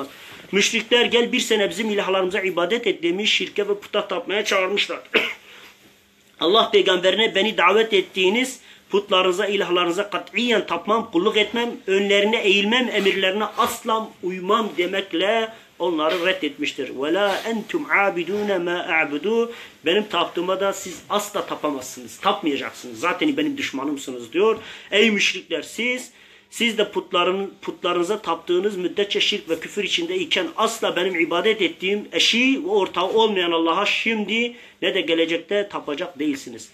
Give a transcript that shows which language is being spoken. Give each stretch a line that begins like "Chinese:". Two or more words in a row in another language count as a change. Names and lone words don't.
Turkish: Müşrikler gel bir sene bizim ilahlarımıza ibadet et demiş, şirke ve puta tapmaya çağırmışlar. Allah peygamberine beni davet ettiğiniz putlarınıza, ilahlarınıza katiyen tapmam, kulluk etmem, önlerine eğilmem, emirlerine asla uymam demekle onları reddetmiştir.
Arabic: وَلَا اَنْتُمْ عَابِدُونَ مَا اَعْبُدُوا
Turkish: Benim taptığıma da siz asla tapamazsınız, tapmayacaksınız. Zaten benim düşmanımsınız diyor. Ey müşrikler siz de putlarınıza taptığınız müddetçe şirk ve küfür içindeyken asla benim ibadet ettiğim eşi ve ortağı olmayan Allah'a şimdi ne de gelecekte tapacak değilsiniz.